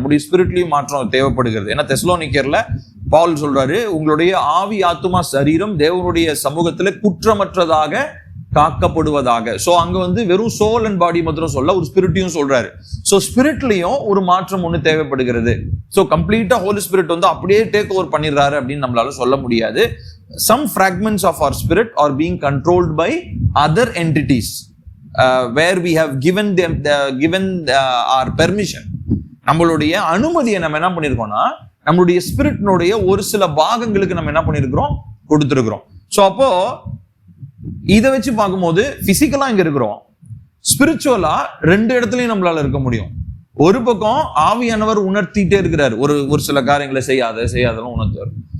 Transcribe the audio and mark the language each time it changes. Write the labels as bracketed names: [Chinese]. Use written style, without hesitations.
[Tamil] நம்முடைய ஸ்பிரிட்லயும் மாற்றம் தேவைப்படுகிறது. ஏன்னா தெசலோனிக்கேர்ல பவுல் சொல்றாரு, உங்களுடைய ஆவி, ஆத்துமா, சரீரம் தேவனுடைய சமூகத்துல குற்றமற்றதாக காக்கப்படுவதாக. சோ அங்க வெறும் சோல் அண்ட் பாடி மாத்திரம் சொல்ல, ஒரு ஸ்பிரிட்டையும் சொல்றாரு. சோ ஸ்பிரிட்லயும் ஒரு மாற்றம் ஒண்ணு தேவைப்படுகிறது. சோ கம்ப்ளீட்டா ஹோலி ஸ்பிரிட் அப்படியே டேக் ஓவர் பண்ணிடுறாரு அப்படின்னு நம்மளால சொல்ல முடியாது. [English] some fragments of our spirit are being controlled by other entities where we have given our permission. [Tamil] நம்மளுடைய அனுமதியை நம்ம என்ன பண்ணிருக்கோம்னா, நம்மளுடைய ஸ்பிரிட்னுடைய ஒரு சில பாகங்களுக்கு நம்ம என்ன பண்ணிருக்கிறோம், கொடுத்துருக்கிறோம். ஸோ அப்போ இதை வச்சு பார்க்கும்போது பிசிக்கலா இங்க இருக்கிறோம், ஸ்பிரிச்சுவலா ரெண்டு இடத்துலயும் நம்மளால இருக்க முடியும். ஒரு பக்கம் ஆவியானவர் உணர்த்திட்டே இருக்கிறார், ஒரு சில காரியங்களை செய்யாதெல்லாம் உணர்த்துவார்.